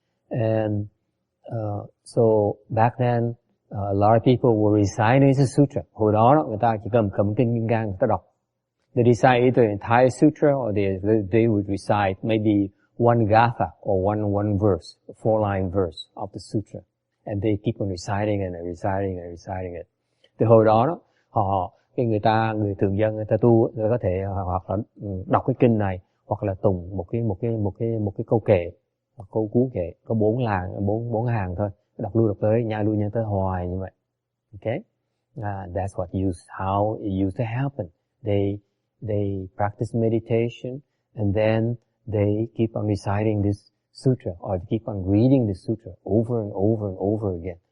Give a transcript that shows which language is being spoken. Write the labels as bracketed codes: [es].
[en] And so back then a lot of people were reciting the sutra. [vi] Hồi đó người ta chỉ cầm kinh Kim Cang người ta đọc. [en] They recite either the entire sutra or they would recite maybe one gatha or one verse, a 4-line verse of the sutra, and they keep on reciting it. [vi] Từ hồi đó người thường dân người ta tu người có thể hoặc là đọc cái kinh này hoặc là tùng một cái câu kệ, một câu cú kệ có 4 hàng thôi, đọc lui đọc tới, nhai lui nhai tới hoài như vậy. [en] Okay, that's how it used to happen. They practice meditation and then they keep on reciting this sutra or they keep on reading the sutra over and over again.